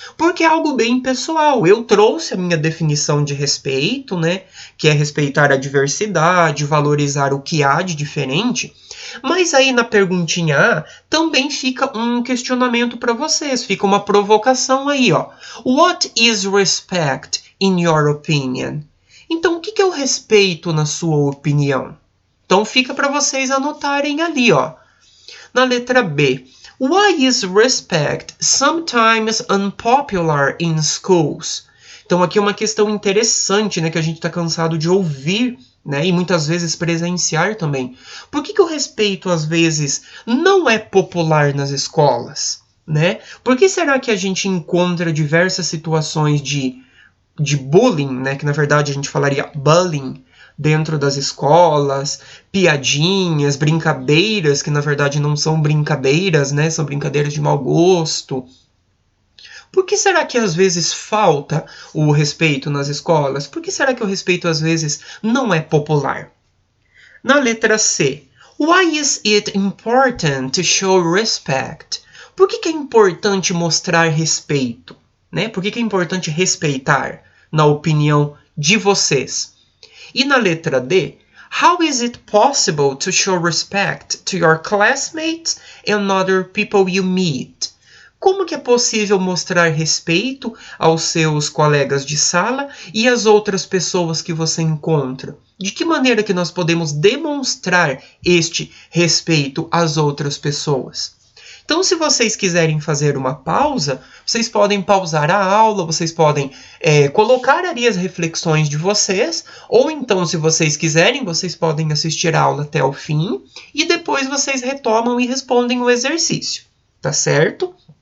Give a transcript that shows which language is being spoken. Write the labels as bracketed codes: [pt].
[pt] Porque é algo bem pessoal. Eu trouxe a minha definição de respeito, né, que é respeitar a diversidade, valorizar o que há de diferente. Mas aí na perguntinha A também fica um questionamento para vocês, fica uma provocação aí, ó. [en] What is respect in your opinion? [pt] Então, o que é o respeito na sua opinião? Então fica para vocês anotarem ali, ó. Na letra B. [en] Why is respect sometimes unpopular in schools? [pt] Então aqui é uma questão interessante, né, que a gente está cansado de ouvir, né, e muitas vezes presenciar também. Por que o respeito, às vezes, não é popular nas escolas? Né? Por que será que a gente encontra diversas situações de bullying, né, que na verdade a gente falaria bullying, dentro das escolas, piadinhas, brincadeiras, que na verdade não são brincadeiras, né? São brincadeiras de mau gosto. Por que será que às vezes falta o respeito nas escolas? Por que será que o respeito às vezes não é popular? Na letra C, [en] why is it important to show respect? [pt] Por que é importante mostrar respeito? Né? Por que é importante respeitar, na opinião de vocês? E na letra D, [en] how is it possible to show respect to your classmates and other people you meet? [pt] Como que é possível mostrar respeito aos seus colegas de sala e às outras pessoas que você encontra? De que maneira que nós podemos demonstrar este respeito às outras pessoas? Então, se vocês quiserem fazer uma pausa, vocês podem pausar a aula, vocês podem colocar ali as reflexões de vocês, ou então, se vocês quiserem, vocês podem assistir a aula até o fim, e depois vocês retomam e respondem o exercício, tá certo?